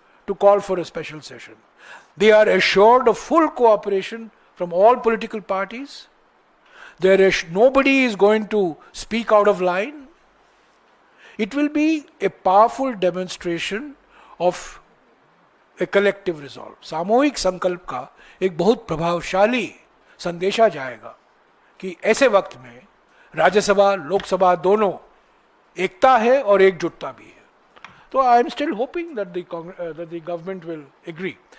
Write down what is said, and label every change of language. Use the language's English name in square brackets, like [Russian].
[English] to call for a special session. They are assured of full cooperation from all political parties. Nobody is going to speak out of line. It will be a powerful demonstration of a collective resolve. [Hindi] सामूहिक संकल्प का एक बहुत प्रभावशाली संदेशा जाएगा कि ऐसे वक्त में राज्यसभा लोकसभा दोनों एकता है और एकजुटता भी है. [English] So I am still hoping that the government will agree.